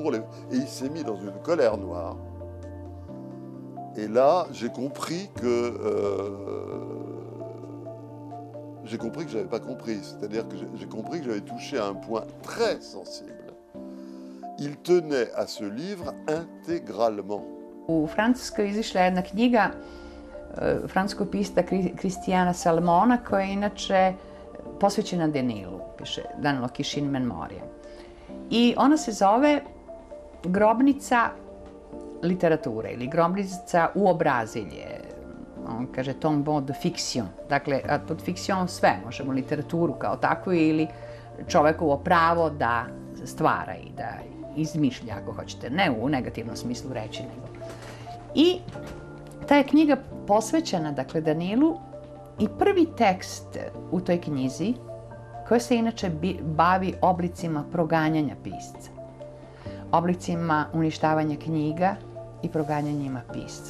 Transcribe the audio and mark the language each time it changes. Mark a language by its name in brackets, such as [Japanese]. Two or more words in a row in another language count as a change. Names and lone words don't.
[French] » Et il s'est mis dans une colère noire. Et là, j'ai compris que j'avais pas compris. C'est-à-dire que j'ai compris que j'avais touché à un point très sensible. Il tenait à ce livre intégralement. [Serbian] U Francuskoj izišla jedna knjiga francuskog pisca Kristijana Salmona, koja je inače posvećena Danilu, piše Danilo Kišin Memoria. I ona se zove Grobnica literature ili Grobnica uobrazilje. On kaže [French] tombeau de fiction. [Serbian] Dakle, pod fikcijom sve možemo, literaturu kao takvu ili čovekovo pravo da stvara i da izmišlja, ako hoćete, ne u negativnom smislu reći, nego. I ta je knjiga posvećena, dakle, Danilu i prvi tekst u toj knjizi, koja se inače bavi oblicima proganjanja pisca, oblicima uništavanja knjiga i proganjanjima pisca.